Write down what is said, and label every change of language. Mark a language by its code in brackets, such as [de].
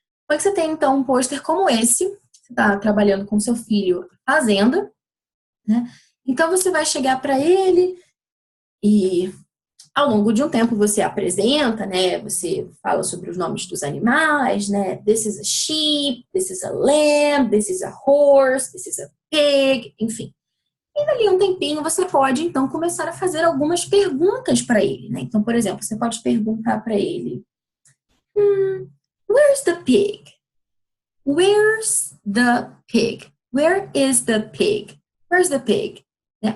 [pt] Como é que você tem, então, um pôster como esse? Você está trabalhando com seu filho fazenda, né? Então, você vai chegar para ele e, ao longo de um tempo, você apresenta, né? Você fala sobre os nomes dos animais, né? [en] This is a sheep, this is a lamb, this is a horse, this is a pig, enfim. [pt] E dali um tempinho você pode, então, começar a fazer algumas perguntas para ele, né? Então, por exemplo, você pode perguntar para ele, [en] where's the pig? Where's the pig? Where is the pig? Where's the pig? Né?